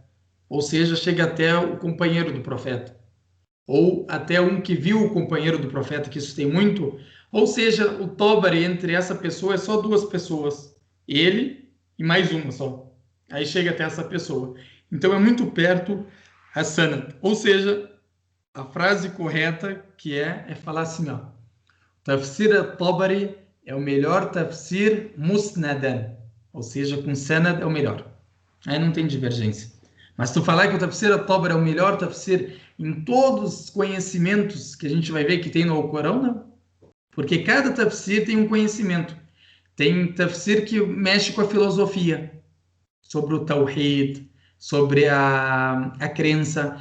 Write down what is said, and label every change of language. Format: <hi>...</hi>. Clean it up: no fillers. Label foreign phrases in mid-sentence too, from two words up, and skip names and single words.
<pt>Ou seja, chega até o companheiro do profeta. Ou até um que viu o companheiro do profeta, que isso tem muito. Ou seja, o Tabari entre essa pessoa é só 2 pessoas. Ele e mais uma só. Aí chega até essa pessoa. Então é muito perto a sanad. Ou seja, a frase correta que é falar assim, ó. Tafsir al-Tabari é o melhor tafsir musnadan. Ou seja, com sanad é o melhor. Aí não tem divergência. Mas tu falar que o tafsir al-Tabari é o melhor tafsir em todos os conhecimentos que a gente vai ver que tem no Alcorão, não. Porque cada tafsir tem um conhecimento. Tem tafsir que mexe com a filosofia, sobre o Tawhid, sobre a crença.</pt>